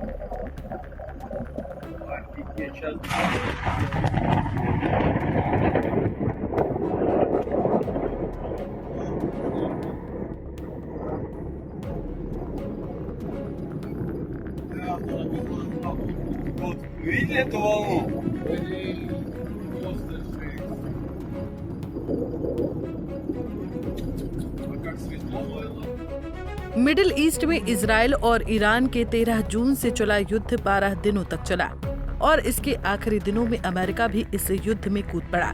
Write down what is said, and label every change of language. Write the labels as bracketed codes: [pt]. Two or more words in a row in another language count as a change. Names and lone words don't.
[ru] Офигеть, сейчас. Вот, видели эту волну? Просто жесть. А как светло было. [hi] मिडिल ईस्ट में इजराइल और ईरान के 13 जून से चला युद्ध 12 दिनों तक चला और इसके आखिरी दिनों में अमेरिका भी इस युद्ध में कूद पड़ा।